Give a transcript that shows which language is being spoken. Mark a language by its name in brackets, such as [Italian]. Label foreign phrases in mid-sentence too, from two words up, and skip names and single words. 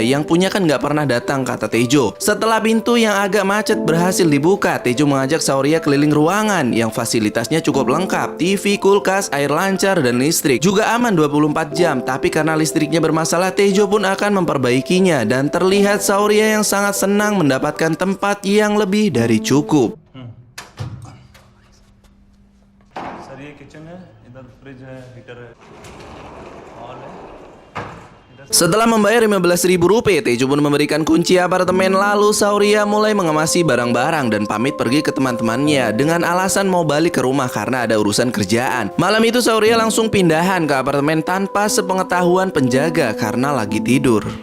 [Indonesian] Yang punya kan gak pernah datang, kata Tejo. Setelah pintu yang agak macet berhasil dibuka, Tejo mengajak Sauria keliling ruangan yang fasilitasnya cukup lengkap. TV, kulkas, air lancar, dan listrik. Juga aman 24 jam. Tapi karena listriknya bermasalah, Tejo pun akan memperbaikinya. Dan terlihat Sauria yang sangat senang mendapatkan tempat yang lebih dari cukup. [Hindi] सर ये किचन है, इधर फ्रिज है, हीटर है, हॉल है। [Indonesian] Setelah membayar 15.000 rupiah, Tejo pun memberikan kunci apartemen. Lalu Sauria mulai mengemasi barang-barang dan pamit pergi ke teman-temannya dengan alasan mau balik ke rumah karena ada urusan kerjaan. Malam itu Sauria langsung pindahan ke apartemen tanpa sepengetahuan penjaga karena lagi tidur.